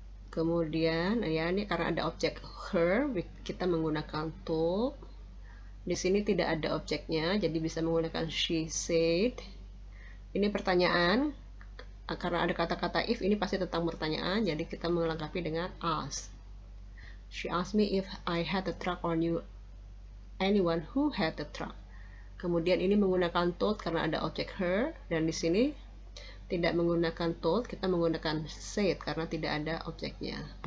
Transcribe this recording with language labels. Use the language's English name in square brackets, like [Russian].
[Indonesian] Kemudian ya ini karena ada objek her, kita menggunakan told. Di sini tidak ada objeknya, jadi bisa menggunakan [English] she said. [Indonesian] Ini pertanyaan, karena ada kata-kata if, ini pasti tentang pertanyaan, jadi kita melengkapi dengan ask. [English] She asked me if I had a truck or knew anyone who had a truck. [Indonesian] Kemudian ini menggunakan told karena ada objek her, dan di sini tidak menggunakan told, kita menggunakan said karena tidak ada objeknya.